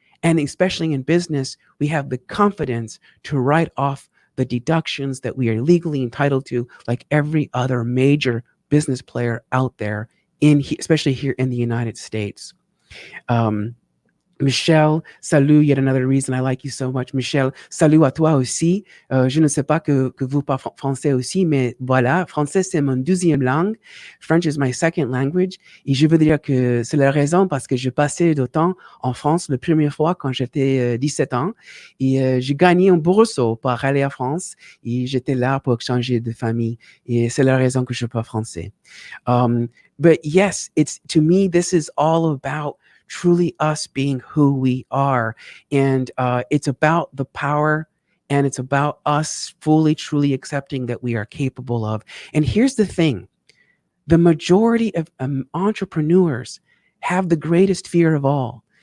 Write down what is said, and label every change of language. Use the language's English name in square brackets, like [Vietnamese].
[English] And especially in business, we have the confidence to write off the deductions that we are legally entitled to, like every other major business player out there, especially here in the United States. Michelle, salut, yet another reason I like you so much. [French] Michelle, salut à toi aussi. Je ne sais pas que vous parlez français aussi, mais voilà, français c'est mon deuxième langue. [English] French is my second language. [French] Et je veux dire que c'est la raison parce que je passais du temps en France la première fois quand j'étais 17 ans. Et j'ai gagné un bourse pour aller en France. Et j'étais là pour changer de famille. Et c'est la raison que je parle français. [English] But yes, to me, this is all about truly us being who we are. And it's about the power, and it's about us fully, truly accepting that we are capable of. And here's the thing: the majority of entrepreneurs have the greatest fear of all.